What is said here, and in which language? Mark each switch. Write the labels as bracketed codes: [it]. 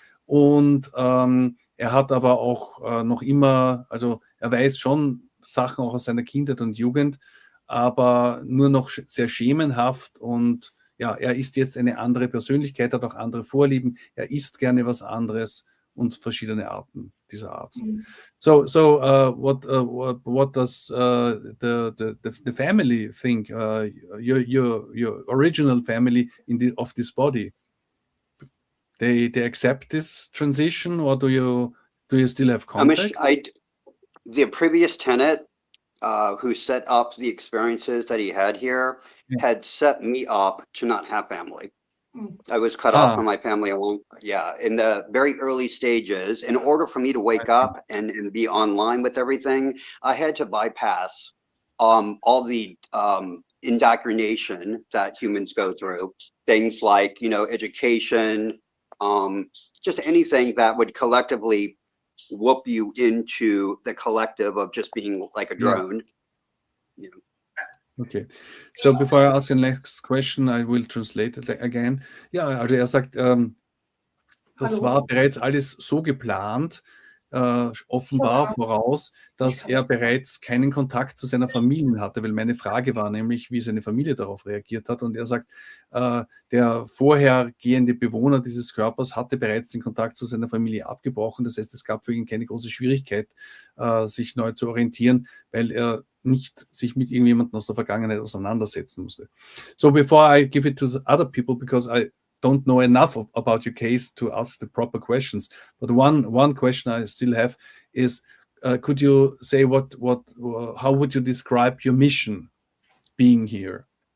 [de] Und er hat aber auch noch immer, also er weiß schon Sachen auch aus seiner Kindheit und Jugend, aber nur noch sehr schemenhaft und ja, er ist jetzt eine andere Persönlichkeit, hat auch andere Vorlieben, er isst gerne was anderes und verschiedene Arten dieser Art. [en] So what does the family think? Your original family of this body? They accept this transition, or do you still have contact? The previous tenant who set up the experiences that he had here had set me up to not have family. I was cut off from my family in the very early stages. In order for me to wake up and be online with everything, I had to bypass all the indoctrination that humans go through. Things like, education, just anything that would collectively whoop you into the collective of just being like a drone. Okay, so before I ask the next question, I will translate it again. [de] Ja, also er sagt, das war bereits alles so geplant, offenbar voraus, dass er bereits keinen Kontakt zu seiner Familie hatte, weil meine Frage war nämlich, wie seine Familie darauf reagiert hat. Und er sagt, der vorhergehende Bewohner dieses Körpers hatte bereits den Kontakt zu seiner Familie abgebrochen. Das heißt, es gab für ihn keine große Schwierigkeit, sich neu zu orientieren, weil er nicht sich mit irgendjemandem aus der Vergangenheit auseinandersetzen musste. [en] So before I give it to the other people, because I don't know enough about your case to ask the proper questions, but one question I still have is, could you say how would you describe your mission being here?